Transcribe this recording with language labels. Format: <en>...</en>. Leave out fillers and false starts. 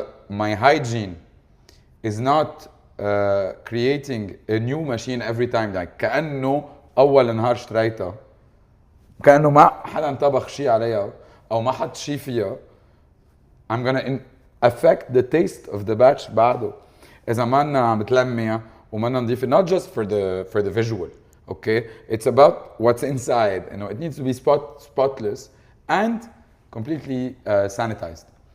<en>My hygiene is not creating a new machine every time.</en> <ar>Like كأنه أول نهار اشتريتها, كأنه ما حدا طبخ شيء عليها أو ما حط شيء فيها.</ar> <en>I'm gonna affect the taste of the batch</en> <ar>بعده. إذا ما عم بتلميها وما نضيفة,</ar> <en>not just for the visual, okay? It's about what's inside. It needs to be spotless and completely sanitized.</en>